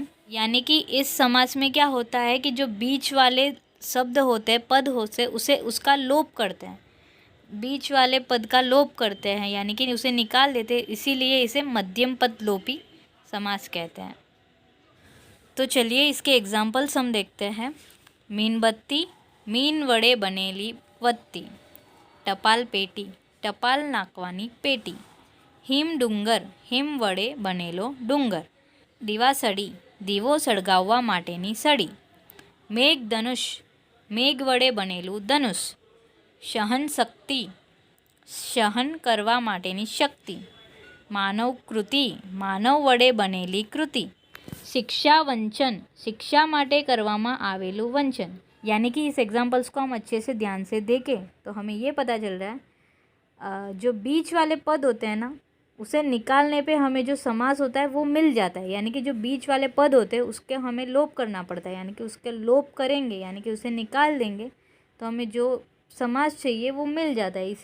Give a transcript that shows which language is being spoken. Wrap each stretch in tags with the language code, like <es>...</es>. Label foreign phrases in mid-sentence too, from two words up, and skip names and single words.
<hi>यानी कि इस समास में क्या होता है कि जो बीच वाले शब्द होते हैं, पद होते हैं, उसे उसका लोप करते हैं, बीच वाले पद का लोप करते हैं, यानी कि उसे निकाल देते हैं। इसीलिए इसे मध्यम पद लोपी समास कहते हैं। तो चलिए इसके एग्जाम्पल्स हम देखते हैं।</hi> <gu>મીણબત્તી, મીણ વડે બનેલી બત્તી। ટપાલ પેટી, ટપાલ નાખવાની પેટી। હિમ ડુંગર, હિમ વડે બનેલો ડુંગર। દીવાસળી, દીવો સળગાવવા માટેની સળી। મેઘધનુષ, મેઘ વડે બનેલું ધનુષ। સહન શક્તિ, સહન કરવા માટેની શક્તિ। માનવ કૃતિ, માનવ વડે બનેલી કૃતિ। શિક્ષા વંચન, શિક્ષા માટે કરવામાં આવેલું વંચન।</gu> <hi>यानी कि इस एग्जाम्पल्स को हम अच्छे से ध्यान से देखें तो हमें ये पता चल रहा है जो बीच वाले पद होते हैं ना उसे निकालने पे हमें जो समास होता है वो मिल जाता है। यानी कि जो बीच वाले पद होते हैं उसके हमें लोप करना पड़ता है, यानी कि उसके लोप करेंगे यानी कि उसे निकाल देंगे तो हमें जो समास चाहिए वो मिल जाता है।</hi>